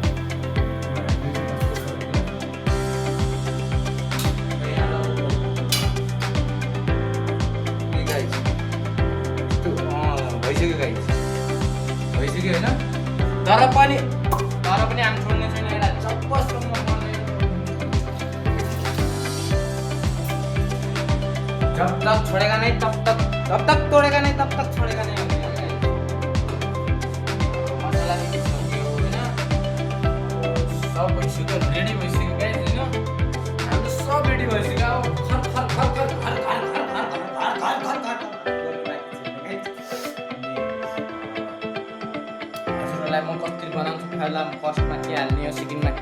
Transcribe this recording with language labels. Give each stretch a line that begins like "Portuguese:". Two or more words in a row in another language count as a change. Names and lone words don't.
Nepali: भइसक्यो गाइस भइसक्यो होइन तर पनि हामी छोड्ने छैन यसलाई चप्पसम्म
Hindi: जब तक छोडेगा नहीं तब तक तोड़ेगा नहीं तब तक छोड़ेगा नहीं
Nepali: मसला भी सक्यो होइन सब भइसक्यो रेडी भइसक्यो गाइस होइन हाम्रो सब रेडी भइसक्यो अब खर हजुरहरूलाई म कसरी बनाउँछु पहिला फर्स्टमा के हाल्ने सेकेन्डमा के